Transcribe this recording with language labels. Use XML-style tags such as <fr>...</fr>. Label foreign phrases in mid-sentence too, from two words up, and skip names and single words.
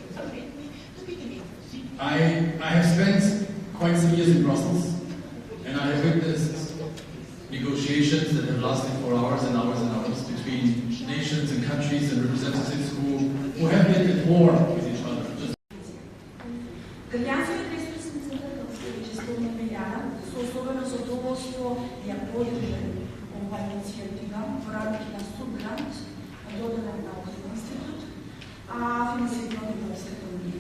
<en>I have spent quite some years in Brussels, and I have witnessed negotiations that have lasted for hours and hours and hours between nations and countries and representatives who have been at war with each other.</en> <mk>Граѓанските престасници како што веќе спомнавме Јана, со особено задоволство ја поддржале оваа иницијатива во рамките на субгрант, доделен на Окружен институт, а финансиран од Европската унија.</mk>